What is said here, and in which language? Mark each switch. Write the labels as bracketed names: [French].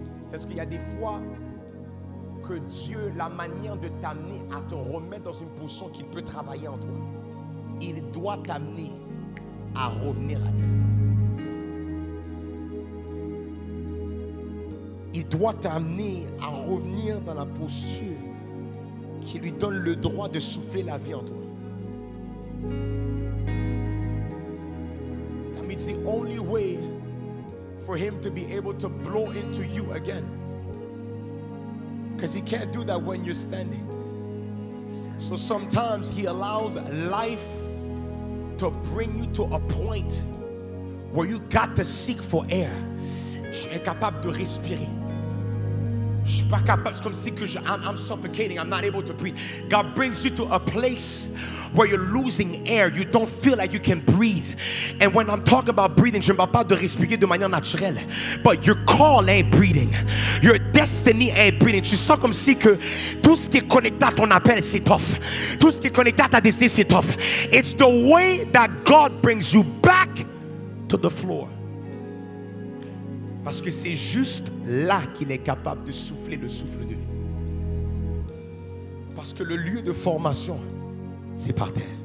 [French] Parce qu'il y a des fois que Dieu, la manière de t'amener à te remettre dans une position qu'il peut travailler en toi, il doit t'amener à revenir à Dieu. Il doit t'amener à revenir dans la posture qui lui donne le droit de souffler la vie en toi. [English] It's the only way for him to be able to blow into you again. Because he can't do that when you're standing. So sometimes he allows life to bring you to a point where you got to seek for air. [French] Je suis incapable de respirer. Je suis pas capable. C'est comme si que [English] I'm suffocating. I'm not able to breathe. God brings you to a place where you're losing air. You don't feel like you can breathe. And when I'm talking about breathing, [French] je ne parle pas de respirer de manière naturelle. [English] But your call ain't breathing. Your destiny ain't breathing. [French] Tu sens comme si que tout ce qui est connecté à ton appel, c'est tough. Tout ce qui est connecté à ta destinée, c'est tough. [English] It's the way that God brings you back to the floor. [French] Parce que c'est juste là qu'il est capable de souffler le souffle de vie. Parce que le lieu de formation, c'est par terre.